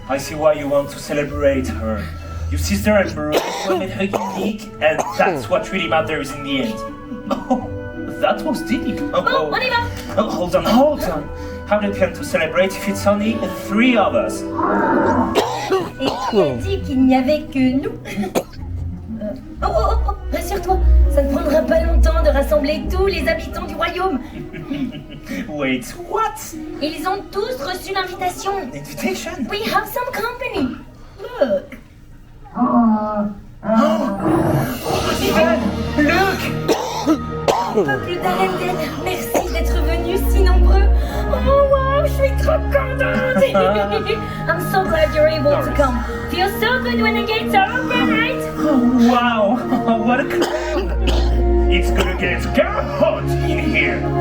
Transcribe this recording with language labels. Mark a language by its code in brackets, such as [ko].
[en] I see why you want to celebrate her. Your sister and brother made her unique, and that's what really matters in the end. Oh, that was deep. [fr] Bon, on y va. [en] Oh, hold on. How do we plan to celebrate if it's only 3 of us? [fr] Et qui a dit qu'il n'y avait que nous? Oh, rassure-toi, ça ne prendra pas longtemps de rassembler tous les habitants du royaume. [en] Wait, what? [fr] Ils ont tous reçu l'invitation. [en] Invitation? We have some company. Look. Sven, look! [fr] Peuple d'Arendelle, merci d'être venus si nombreux. Oh wow, je suis trop contente. [en] I'm so glad you're able to come. Feels so good when the gates are open, right? Wow, what a crowd! It's gonna get hot in here.